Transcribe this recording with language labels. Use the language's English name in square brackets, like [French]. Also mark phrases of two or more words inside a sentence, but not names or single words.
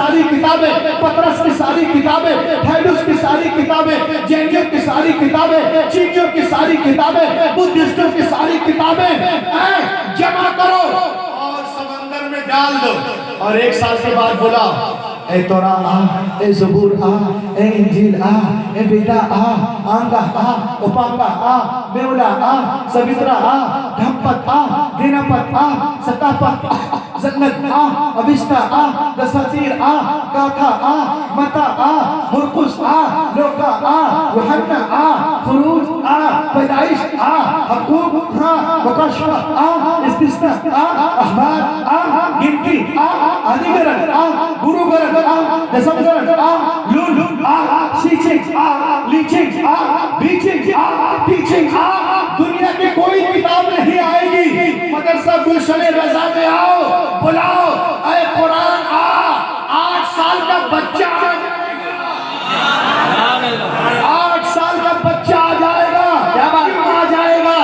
[Urdu] ساری کتابیں، پطرس کی ساری کتابیں، ہیلوس کی ساری کتابیں، جینیوں کی ساری کتابیں، چینیوں کی ساری کتابیں، بدھسٹوں کی ساری کتابیں جمع کرو اور سمندر میں ڈال دو، اور 1 سال کے بعد بولا اے توراۃ آ، اے زبور آ، اے انجیل آ، اے بیٹا آ، آنگا آ، اپاکا آ، میولا آ، سویترا آ، دھمپت آ، دینپت آ، ستاپت آ، زنت آ، اوشتا آ، دساتیر آ، گاتھا آ، متا آ، مرقس آ، لوکا آ، یوحنا آ، خروج آ، پیدائش آ، حقوق آ، مکاشفہ آ، استثناء آ، احبار آ، گنتی آ، آدھگرن آ، گروگرن آ، دسمگرن آ، لون آ، سیچنگ آ، لیچنگ آ، بیچنگ آ، ٹیچنگ آ، دنیا کی کوئی کتاب نہیں آئے گی مدرسہ گلشن رضا میں آؤ، بلاؤ اے قرآن آ، 8 سال کا بچہ آ جائے گا، 8 سال کا بچہ آ جائے گا، کیوں آ جائے گا؟